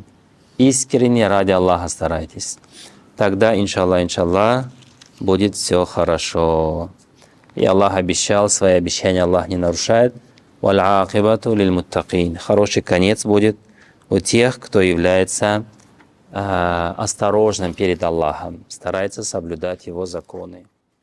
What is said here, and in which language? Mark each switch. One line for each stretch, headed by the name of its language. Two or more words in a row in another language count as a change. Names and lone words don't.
Russian: Искренне ради Аллаха старайтесь. Тогда, иншаллах, будет все хорошо. И Аллах обещал, свои обещания Аллах не нарушает.
Arabic: والعاقبة للمتقين.
Russian: Хороший конец будет у тех, кто является осторожным перед Аллахом, старается соблюдать Его законы.